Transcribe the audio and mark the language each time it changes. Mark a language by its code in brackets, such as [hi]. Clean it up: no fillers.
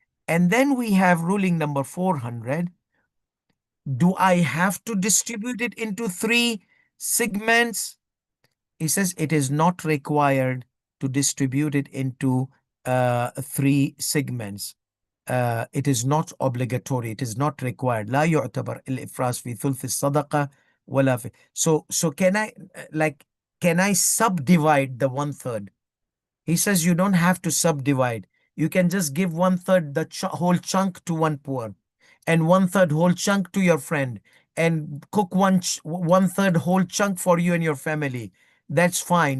[en] And then we have ruling number 400. Do I have to distribute it into 3 segments? He says it is not required to distribute it into 3 segments. It is not obligatory. It is not required. [ar] لا يعتبر الإفراز في ثلث الصدقة ولا في. [en] So can I subdivide the 1/3? He says you don't have to subdivide. You can just give 1/3 the whole chunk to one poor, and 1/3 whole chunk to your friend, and cook 1/3 whole chunk for you and your family. That's fine.